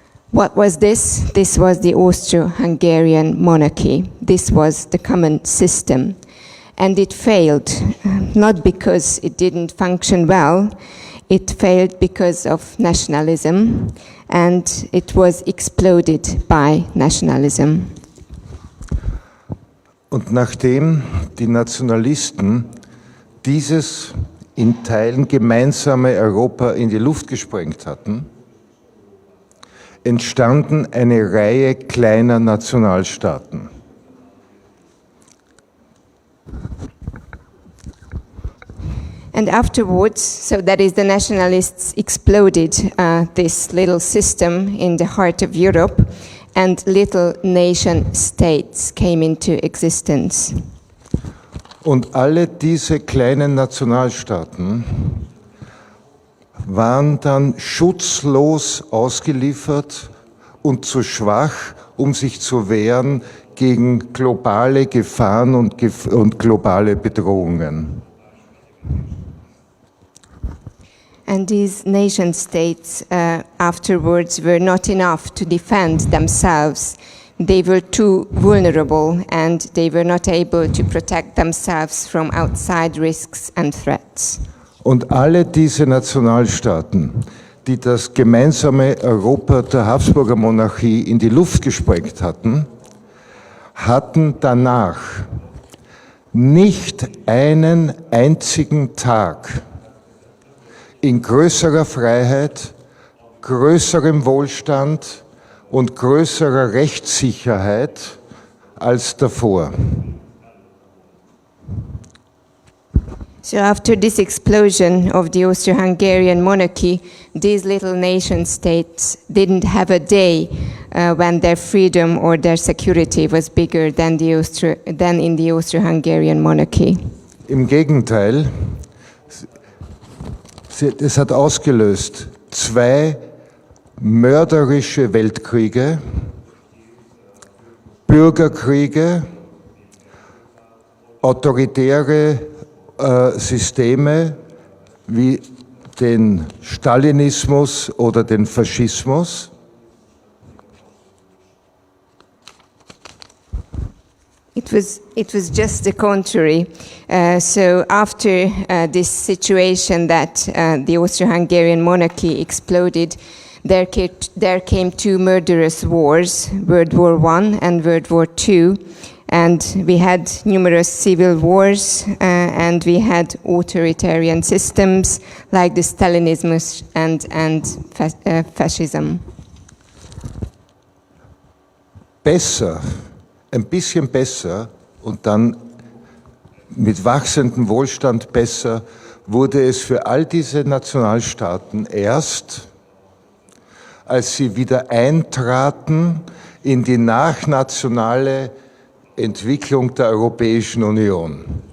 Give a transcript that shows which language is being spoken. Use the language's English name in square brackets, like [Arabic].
[English] What was this? This was the Austro-Hungarian monarchy. This was the common system. And it failed, not because it didn't function well, it failed because of nationalism, and it was exploded by nationalism. [German] Und nachdem die Nationalisten dieses in Teilen gemeinsame Europa in die Luft gesprengt hatten, entstanden eine Reihe kleiner Nationalstaaten. [English] And afterwards, so that is, the nationalists exploded this little system in the heart of Europe, and little nation states came into existence. [German] Und alle diese kleinen Nationalstaaten waren dann schutzlos ausgeliefert und zu schwach, um sich zu wehren gegen globale Gefahren und globale Bedrohungen. [English] And these nation states afterwards were not enough to defend themselves. they were too vulnerable and they were not able to protect themselves from outside risks and threats. [German] Und alle diese Nationalstaaten, die das gemeinsame Europa der Habsburger Monarchie in die Luft gesprengt hatten, hatten danach nicht einen einzigen Tag in größerer Freiheit, größerem Wohlstand und größerer Rechtssicherheit als davor. [English] So after this explosion of the Austro-Hungarian monarchy, these little nation states didn't have a day when their freedom or their security was bigger than in the Austro-Hungarian monarchy. [German] Im Gegenteil, es hat ausgelöst 2 mörderische Weltkriege, Bürgerkriege, autoritäre Systeme wie den Stalinismus oder den Faschismus. [English] It was just the contrary. So after this situation that the Austro-Hungarian monarchy exploded, there came 2 murderous wars, World War I and World War II. And we had numerous civil wars, and we had authoritarian systems like the Stalinism and fascism. [German] Besser, ein bisschen besser und dann mit wachsendem Wohlstand besser wurde es für all diese Nationalstaaten erst, als sie wieder eintraten in die nachnationale Entwicklung der Europäischen Union.